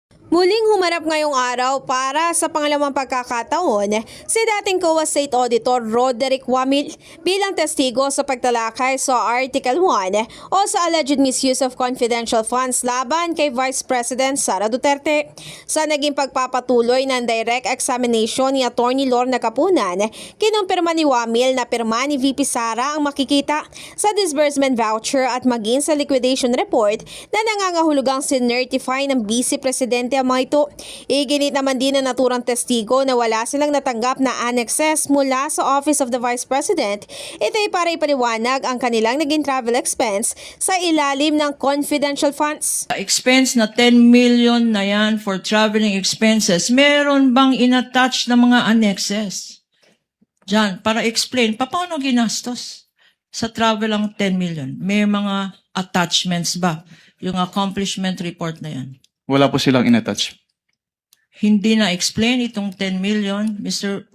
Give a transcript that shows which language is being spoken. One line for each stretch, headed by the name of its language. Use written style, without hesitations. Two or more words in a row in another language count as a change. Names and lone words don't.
Filipino: Muling humarap ngayong araw para sa pangalawang pagkakataon si dating COA State Auditor Roderick Wamil bilang testigo sa pagtalakay sa Article 1 o sa
English: alleged misuse of confidential funds
Filipino: laban kay Vice President Sara Duterte. Sa naging pagpapatuloy ng direct examination ni Atty. Lorna Capunan, kinumpirma ni Wamil na pirma ni VP Sara ang makikita sa
English: disbursement voucher
Filipino: at maging sa
English: liquidation report
Filipino: na nangangahulugang sinertify ng Vice Presidente ang mga ito. Iginit naman din na naturang testigo na wala silang natanggap na annexes mula sa Office of the Vice President. Ito ay para ipaliwanag ang kanilang naging
English: travel expense
Filipino: sa ilalim ng
English: confidential funds.
Filipino: Expense na 10 million na yan
English: for traveling expenses,
Filipino: meron bang inattach na mga annexes? Diyan, para explain, paano ginastos? Sa travel ang 10 million, may mga attachments ba? Yung
English: accomplishment report
Filipino: na yan. Wala po silang inattach. Hindi na-explain itong 10 million, Mr.